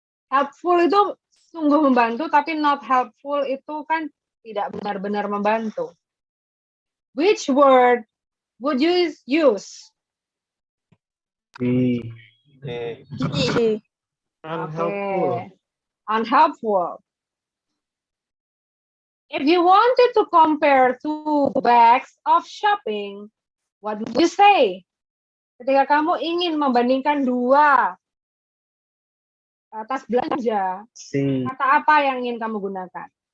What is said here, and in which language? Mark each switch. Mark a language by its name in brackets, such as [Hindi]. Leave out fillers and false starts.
[Indonesian] Helpful itu sungguh membantu, tapi [English] not helpful [Indonesian] itu kan tidak benar-benar membantu. [English] Which word would you use? B. D. Okay. Unhelpful. If you wanted to compare two bags of shopping, what would you say? [Indonesian] Ketika kamu ingin membandingkan dua tas belanja, [English] C. [Indonesian] kata apa yang ingin kamu gunakan?